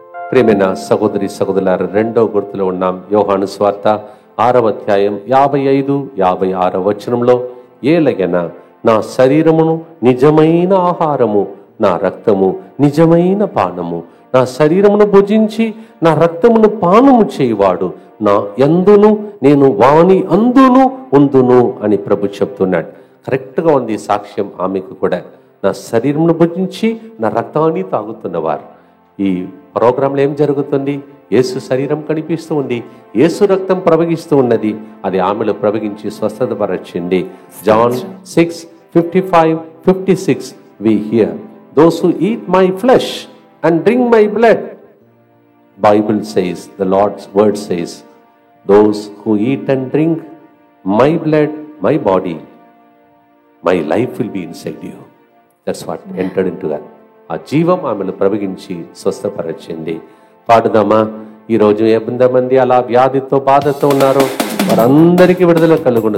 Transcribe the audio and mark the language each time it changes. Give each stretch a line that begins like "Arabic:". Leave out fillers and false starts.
Telugu: ప్రేమైన సహోదరి సహోదరులారా, 2వ గుర్తులో ఉన్నాం. యోహాను సువార్త 6వ అధ్యాయం 55-56 వచనంలో, ఏలయన నా శరీరమును నిజమైన ఆహారము, నా రక్తము నిజమైన పానము, నా శరీరమును భుజించి నా రక్తమును పానము చేయువాడు నా యందును, నేను వాని అందును ఉందును అని ప్రభు చెప్తున్నాడు. కరెక్ట్గా ఉంది ఈ సాక్ష్యం ఆమెకు కూడా. నా శరీరమును భుజించి నా రక్తాన్ని తాగుతున్నవారు. ఈ ప్రోగ్రాంలో ఏం జరుగుతుంది? యేసు శరీరం కనిపిస్తూ ఉంది, యేసు రక్తం ప్రవహిస్తూ ఉన్నది. అది ఆమెలో ప్రవహించి స్వస్థత పరచింది.
English: John 6:55-56 we hear, those who eat my flesh and drink my blood Bible says, the Lord's word says, those who eat and drink my blood, my body, my life will be inside you. That's what entered into that.
Telugu: ఆ జీవం ఆమెను ప్రవగించి స్వస్థపరచింది. పాడుదామా? ఈరోజు ఎంతమంది అలా వ్యాధితో బాధతో ఉన్నారో వారందరికీ విడుదల కలుగును.